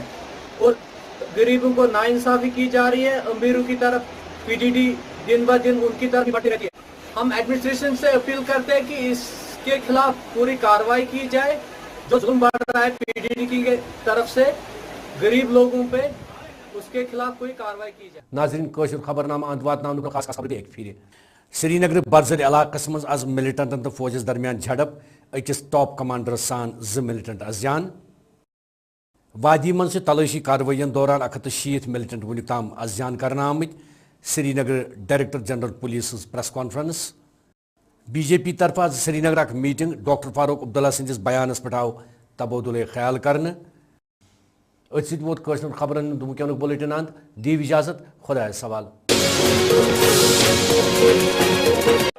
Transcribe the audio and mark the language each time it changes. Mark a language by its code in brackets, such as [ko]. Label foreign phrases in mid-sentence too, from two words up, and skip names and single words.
[ur] اور غریبوں کو ناانصافی کی جا رہی ہے, امیروں کی طرف پی ڈی ڈی دن بہ دن ان کی طرف بڑھتی رہتی ہے. ہم ایڈمنسٹریشن سے اپیل کرتے ہیں کہ اس کے خلاف پوری کارروائی کی جائے. جو ظلم بڑھ رہا ہے پی ڈی ڈی کی طرف سے غریب لوگوں پہ, اس کے خلاف کوئی کارروائی کی جائے. [ks] ناظرین قٲشُر خبرنامہ اند واتناونُک خاص خبر ایک پھر. سری نگر برزر علاقس مز آز ملٹنٹن تو فوجس درمیان جھڑپ, اکس [en] top commanders [ks] سان 2 ملٹنٹ ازیان. وادی من سے تلاشی کاروائین دوران 160 ملٹنٹ ونیک تام ازیان کرنا آمت. [en] سری نگر Director General Police Press Conference. [ks] بی جے پی طرف آج سری نگر اک میٹنگ ڈاکٹر فاروق عبداللہ سندس بیانس پہ آو تبادلہ خیال کرنے. ات ست ووت قٲشر خبرن ونکینک بلیٹن اند. دیو اجازت, خدایس سوال.